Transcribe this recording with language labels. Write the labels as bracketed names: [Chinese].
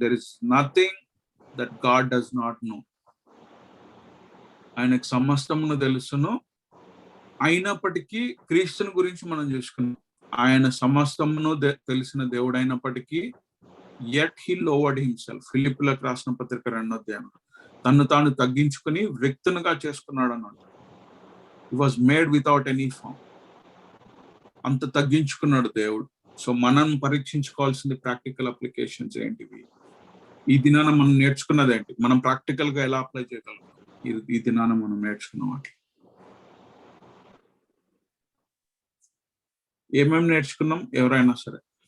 [English] There is nothing that God does not know. [Telugu] ఆయనకు సమస్తమును తెలుసును. అయినప్పటికీ క్రీస్తుని గురించి మనం చూసుకున్నాం. ఆయన సమస్తమును తెలిసిన దేవుడు అయినప్పటికీ [English] yet he lowered himself. [Telugu] ఫిలిప్పులకు రాసిన పత్రిక 2వ అధ్యాయం తను తాను తగ్గించుకుని వ్యక్తునిగా చేసుకున్నాడు అన్నమాట. [English] He was made without any form. [Telugu] అంత తగ్గించుకున్నాడు దేవుడు. సో మనం పరీక్షించుకోవాల్సింది ప్రాక్టికల్ అప్లికేషన్స్ ఏంటివి, ఈ దినాన మనం నేర్చుకున్నది ఏంటి, మనం ప్రాక్టికల్ గా ఎలా అప్లై చేయగలం, ఈ దినాన మనం నేర్చుకున్న వాటి ఏమేమి నేర్చుకున్నాం ఎవరైనా సరే.